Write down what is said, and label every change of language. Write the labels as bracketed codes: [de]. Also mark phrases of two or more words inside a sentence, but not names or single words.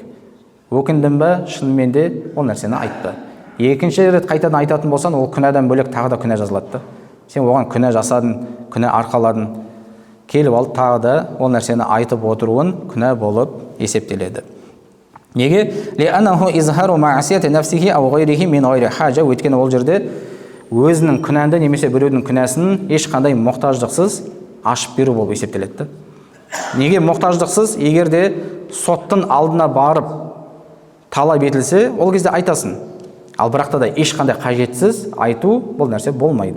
[kk] Өкіндің бе, шынымен де ол нәрсені айтты. Екінші рет қайтадан айтатын болсан, ол күнәдан бөлек тағы да күнә жазылады. Сен оған күнә жасадың, күнә арқаладың, келіп алып тағы да ол нәрсені айтып отыруын күнә болып есептеледі. Неге? [ar] لأنه إظهار معصية نفسه أو غيره من غير حاجة. [kk] Өйткені ол жерде өзінің күнәнді немесе біреудің күнәсін ешқандай мұқтаждықсыз ашып беру болып есептеледі. Неге мұқтаждықсыз? Егер де соттың алдына барып талап етілсе, ол кезде айтасың. Ал бірақта да ешқандай қажетсіз айту бұл нәрсе болмайды.